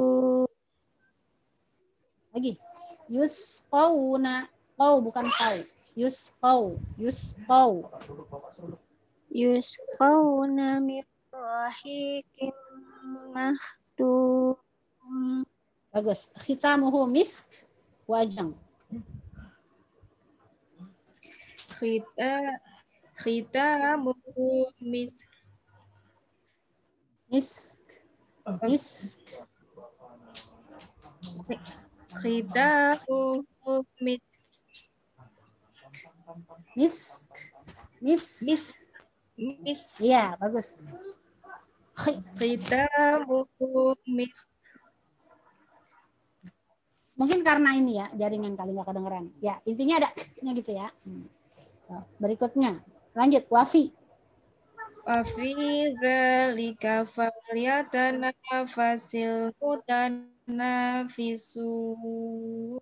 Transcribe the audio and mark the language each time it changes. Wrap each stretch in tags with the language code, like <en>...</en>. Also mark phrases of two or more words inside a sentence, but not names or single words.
<id>lagi. Yusqawna, bukan kau. Yusqau.</id> <ar>يُسْقَوْ. يُسْقَوْنَ مِنْ رَحِيقٍ مَخْتُومٍ.</ar> <id>Bagus.</id> <ar>خِتَامُهُ مِسْكٌ.</ar> <id>Wajang.</id> <ar>خِتَامُهُ مِسْكٌ. مِسْكٌ مِسْكٌ. خِتَامُهُ مِسْكٌ. مِسْكٌ مِسْكٌ. مِسْكٌ مِسْكٌ.</ar> <id>Iya, bagus.</id> <ar>خِتَامُهُ مِسْكٌ.</ar> <id>Mungkin karena ini ya, jaringan kali nggak kedengeran. Ya, intinya ada gitu ya. Berikutnya, lanjut. Wafi.</id> <ar>وَفِي ذَٰلِكَ فَلْيَتَنَافَسِ الْمُتَنَافِسُونَ.</ar>